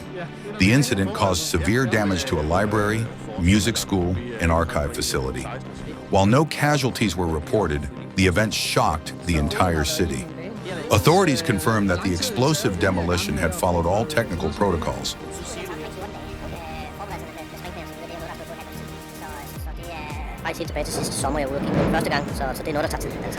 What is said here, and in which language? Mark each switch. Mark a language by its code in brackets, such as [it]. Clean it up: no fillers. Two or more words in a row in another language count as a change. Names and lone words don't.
[en] The incident caused severe damage to a library, music school, and archive facility. While no casualties were reported, the event shocked the entire city. Authorities confirmed that the explosive demolition had followed all technical protocols. [da] Helt tilbage til sidste sommer, jeg var ude og kigge første gang, så det er noget, der tager tid. Altså.